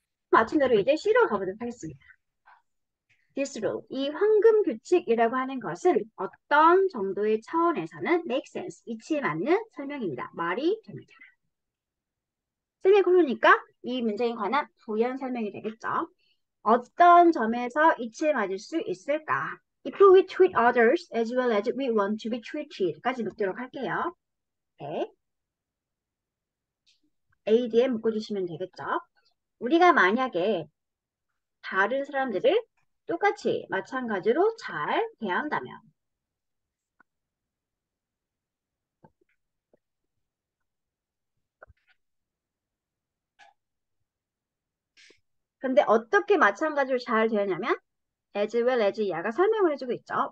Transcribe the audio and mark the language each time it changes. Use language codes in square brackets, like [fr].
[ko] 맞춘 대로 이제 C로 가보도록 하겠습니다. [en] This rule, [ko] 이 황금 규칙이라고 하는 것은 어떤 정도의 차원에서는 [en] make sense, [ko] 이치에 맞는 설명입니다. 말이 됩니다. 세미콜론이니까 이 문제에 관한 부연 설명이 되겠죠. 어떤 점에서 이치에 맞을 수 있을까? [en] If we treat others as well as we want to be treated까지 [ko] 묻도록 할게요. 네. A, D에 묶어주시면 되겠죠. 우리가 만약에 다른 사람들을 똑같이 마찬가지로 잘 대한다면 근데 어떻게 마찬가지로 잘 대하냐면 as well as 야가 설명을 해주고 있죠.